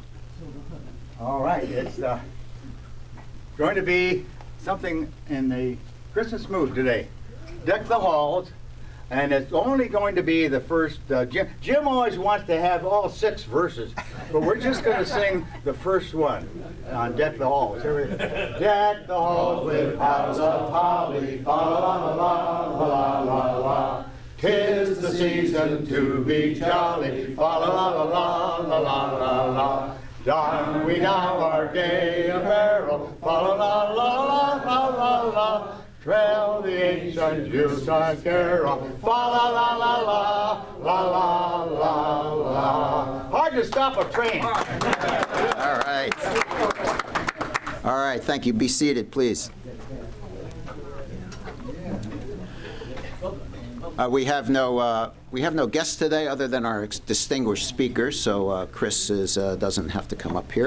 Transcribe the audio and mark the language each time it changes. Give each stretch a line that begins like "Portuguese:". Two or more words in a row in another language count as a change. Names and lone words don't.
English: All right, it's going to be something in the Christmas mood today. Deck the halls, and it's only going to be the first. Jim always wants to have all 6 verses, but we're just going to sing the first one on Deck the Halls. Deck the halls with boughs of holly, fa la la la la la la. 'Tis the season to be jolly, fa la la la la la la la. Don we now our gay apparel, fa la la la la la la. Trail the ancient Yuletide carol, fa la la la la la la la. Hard to stop a train. All right. All right, thank you. Be seated, please. We have no guests today other than our distinguished speakers, so Chris doesn't have to come up here.